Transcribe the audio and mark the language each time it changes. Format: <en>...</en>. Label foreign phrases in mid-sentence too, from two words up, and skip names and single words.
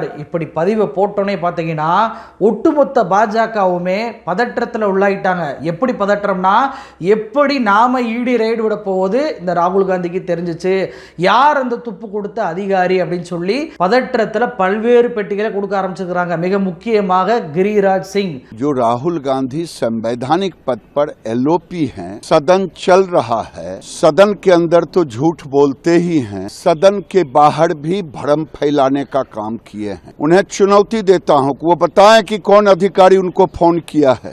<ta>இப்படி பதிவை போட்டோன்னே பார்த்தீங்கன்னா ஒட்டுமொத்த பாஜகவுமே பதற்றத்தில் உள்ளாயிட்டாங்க. எப்படி பதற்றம்னா, எப்படி நாம</ta> <en>ED raid</en> <ta>விட போவது இந்த ராகுல் காந்திக்கு தெரிஞ்சிச்சு, யார் அந்த துப்பு கொடுத்த அதிகாரி அப்படின்னு சொல்லி பதற்றத்தில் பல்வேறு பெட்டிகளை கொடுக்க ஆரம்பிச்சிருக்கிறாங்க. மிக முக்கியமாக கிரிராஜ் சிங்,</ta> <hi>जो राहुल गांधी संवैधानिक पद पर एलओपी हैं, सदन चल रहा है, सदन के अंदर तो झूठ बोलते ही हैं, सदन के बाहर भी भ्रम फैलाने का काम किए हैं. उन्हें चुनौती देता हूं कि वो बताएं कि कौन अधिकारी उनको फोन किया है.</hi>